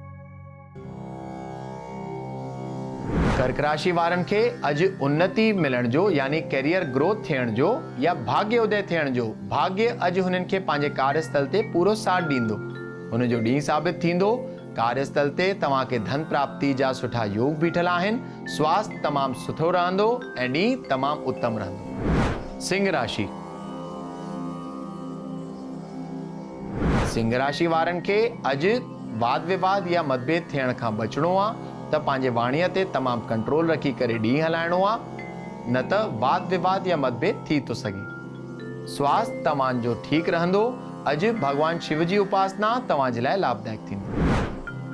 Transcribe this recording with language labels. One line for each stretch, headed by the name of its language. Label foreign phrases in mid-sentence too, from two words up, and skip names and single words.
Sindhi: कर्क राशि वारनि खे अॼु उन्नति मिलण जो यानी
English: career growth
Sindhi: थियण जो या भाग्य उदय थियण जो, भाग्य अॼु हुननि खे पंहिंजे कार्यस्थल ते पूरो साथ ॾींदो। हुनजो ॾींहुं साबित थींदो। कार्यस्थल ते तव्हांखे धन प्राप्ति जा सुठा योग बीठल आहिनि। स्वास्थ्य तमामु सुठो रहंदो ऐं ॾींहुं तमामु उत्तम रहंदो। सिंह राशि। सिंह राशि वारनि खे अॼु वाद विवाद या मतभेद थियण खां बचणो आहे, त पंहिंजे वाणीअ ते तमामु कंट्रोल रखी करे ॾींहुं हलाइणो आहे, न त वाद विवाद या मतभेद थी थो सघे। स्वास्थ्य तव्हांजो ठीकु रहंदो। अॼु भगवान शिव जी उपासना तव्हांजे लाइ लाभदायक थींदी।